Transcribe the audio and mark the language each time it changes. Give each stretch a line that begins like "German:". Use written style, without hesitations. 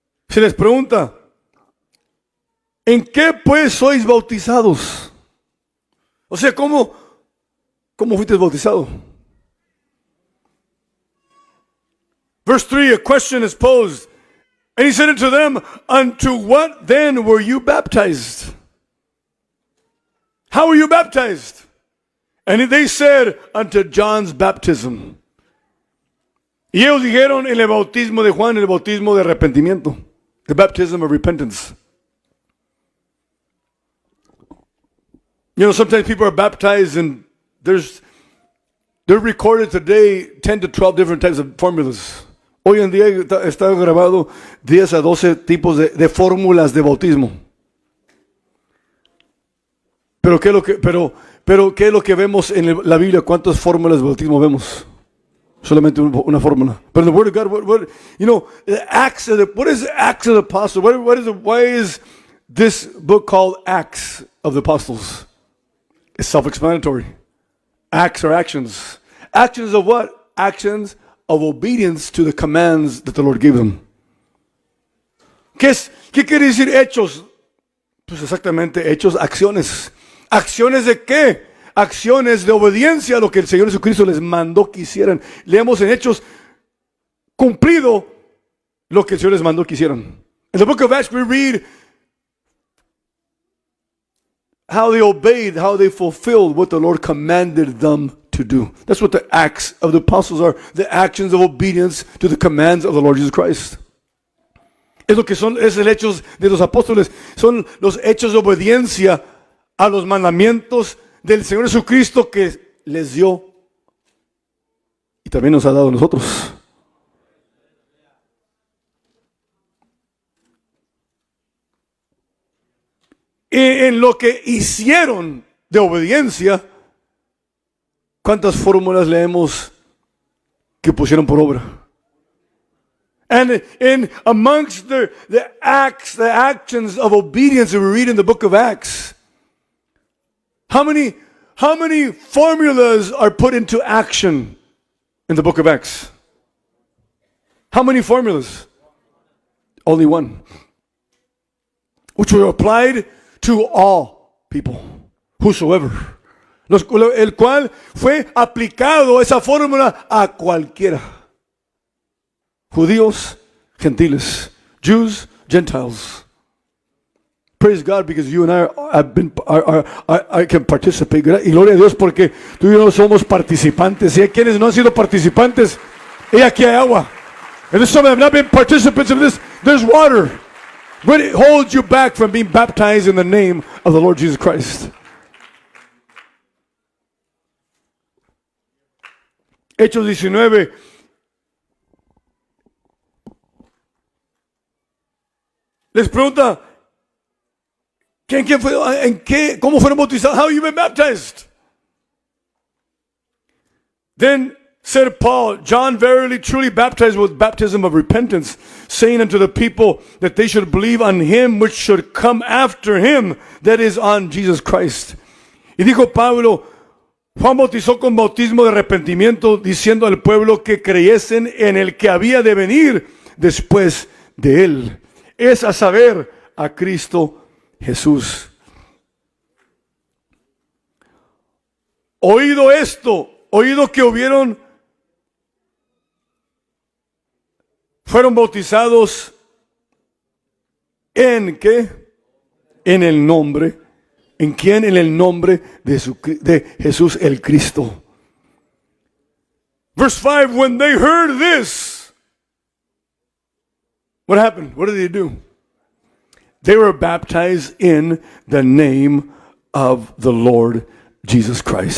Spanish: Se les pregunta, ¿en qué pues sois bautizados? O sea, ¿cómo fuiste bautizado?
English: Verse 3, a question is posed. And he said unto them, unto what then were you baptized? How were you baptized? And they said, unto John's baptism.
Spanish: Y ellos dijeron, en el bautismo de Juan, el bautismo de arrepentimiento.
English: The baptism of repentance. You know, sometimes people are baptized and they're recorded today 10 to 12 different types of formulas.
Spanish: Hoy en día está grabado 10 a 12 tipos de fórmulas de bautismo. Pero ¿qué es lo que vemos en la Biblia? ¿Cuántas fórmulas de bautismo vemos? Solamente una fórmula.
English: But in the Word of God, the Acts of what is the Acts of the Apostles? Why is this book called Acts of the Apostles? It's self-explanatory. Acts are actions. Actions of what? Actions of obedience to the commands that the Lord gave them.
Spanish: ¿Qué quiere decir hechos? Pues exactamente, hechos, acciones. ¿Acciones de qué? Acciones de obediencia a lo que el Señor Jesucristo les mandó que hicieran. Leemos en Hechos, cumplido lo que el Señor les mandó que hicieran.
English: In the book of Acts we read how they obeyed, how they fulfilled what the Lord commanded them to do. That's what the Acts of the Apostles are, the actions of obedience to the commands of the Lord Jesus Christ.
Spanish: Es lo que es el hechos de los apóstoles, son los hechos de obediencia a los mandamientos del Señor Jesucristo que les dio y también nos ha dado a nosotros. Y en lo que hicieron de obediencia, ¿cuántas fórmulas leemos que pusieron por obra?
English: And in amongst the acts, the actions of obedience that we read in the book of Acts, how many formulas are put into action in the book of Acts? How many formulas? Only one, which were applied to all people, whosoever.
Spanish: El cual fue aplicado esa fórmula a cualquiera. Judíos, gentiles,
English: Jews, Gentiles. Praise God because you and I can participate.
Spanish: Y gloria a Dios porque tú y yo somos participantes. Y hay quienes no han sido participantes. Y aquí hay agua.
English: And some have not been participants of this. There's water. But it holds you back from being baptized in the name of the Lord Jesus Christ.
Spanish: Hechos 19. Les pregunta, ¿quién fue? ¿En qué? ¿Cómo fueron bautizados?
English: How you been baptized? Then said Paul, John verily truly baptized with baptism of repentance, saying unto the people that they should believe on him which should come after him, that is on Jesus Christ.
Spanish: Y dijo Pablo, Juan bautizó con bautismo de arrepentimiento, diciendo al pueblo que creyesen en el que había de venir después de él. Es a saber, a Cristo Jesús. Oído esto, oído que fueron bautizados en ¿qué? En el nombre. ¿En quién? En el nombre de Jesús el Cristo.
English: Verse 5, when they heard this, what happened? What did they do? They were baptized in the name of the Lord Jesus Christ.